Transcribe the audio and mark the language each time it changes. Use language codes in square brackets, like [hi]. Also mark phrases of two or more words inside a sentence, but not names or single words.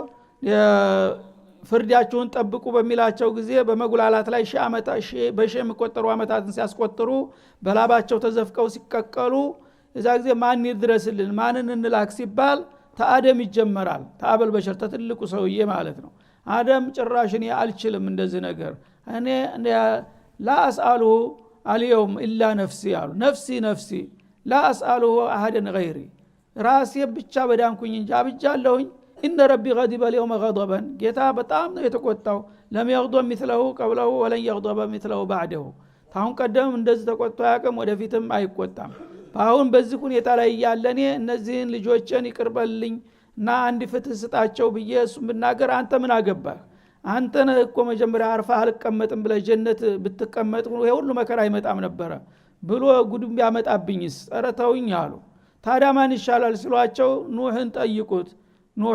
[am] ፍርዳቸውን ጠብቁ በሚላቸው ጊዜ በመጉላላት ላይ በሺህ የሚቆጠሩ አመታትን ሲያስቆጥሩ በላባቸው ተዘፍቀው ሲቀቀሉ እዛ ጊዜ ማን ይድረስልን ማንን እንላክ ሲባል ተአደም ይጀመራል። ተአበል በሸር ተትልቁ ሰውዬ ማለት ነው። አደም ጭራሽ እኔ አልችልም እንደዚህ ነገር እኔ [ar] لا أسأله اليوم إلا نفسي [am] አሉ። [ar] نفسي لا أسأل أحدا غيري [am] ራሴ ብቻ በዳንኩኝ እንጂ አብጃለሁኝ። [ar] إن ربي غضب اليوم غضبا [am] ጌታ በጣም ነው የተቆጣው። [ar] لم يغضب مثله قبله ولن يغضب مثله بعده [am] ታሁን ቀደም እንደዚህ ተቆጥቶ ያቀም ወደፊትም አይቆጣም። አሁን በዚህ ሁኔታ ላይ ያለኔ እነዚህን ልጆችን ይቅርበልኝ እና አንድ ፍትህ ስጣቸው ብዬ እሱም ብናገር አንተ ምን አገባህ? አንተ ነህ እኮ መጀመሪያ አርፋ አልቀመጥም ብለ ጀነት ብትቀመጥ ሁሉ መከራ አይመጣም ነበር ብሎ ጉድም ያመጣብኝስ ጸረተውኝ አሉ። ታዲያ ማን ይሻላል ሲሏቸው ኑህን ጠይቁት። ኑህ